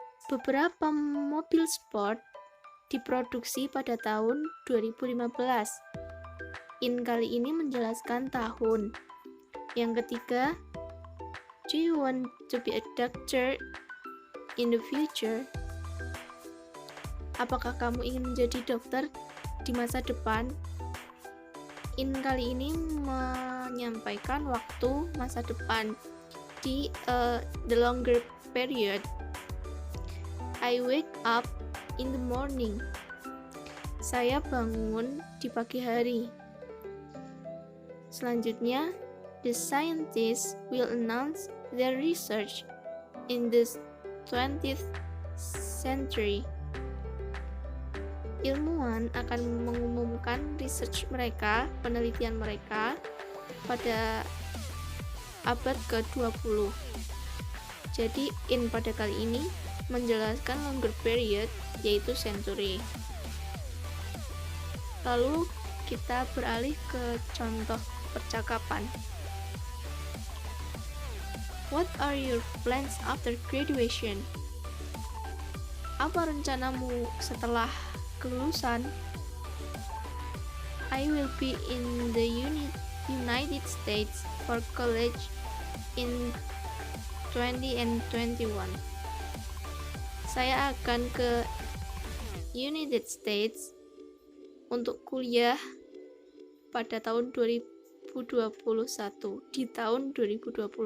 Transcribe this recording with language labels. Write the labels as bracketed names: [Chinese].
[Indonesian] Beberapa mobil sport diproduksi pada tahun 2015. In kali ini menjelaskan tahun. Yang ketiga, [English] do you want to be a doctor in the future? [Indonesian] Apakah kamu ingin menjadi dokter di masa depan? In kali ini menyampaikan waktu masa depan di [English] the longer period. I wake up in the morning. [Indonesian] Saya bangun di pagi hari. Selanjutnya, [English] the scientists will announce their research in the 20th century. [Indonesian] Ilmuwan akan mengumumkan research mereka, penelitian mereka pada abad ke-20. Jadi in pada kali ini menjelaskan [English] longer period, [Indonesian] yaitu century. Lalu kita beralih ke contoh percakapan. [English] What are your plans after graduation? [Indonesian] Apa rencanamu setelah kelulusan? [English] I will be in the United States for college in 2021. [Indonesian] Saya akan ke United States untuk kuliah pada tahun 2021, di tahun 2021.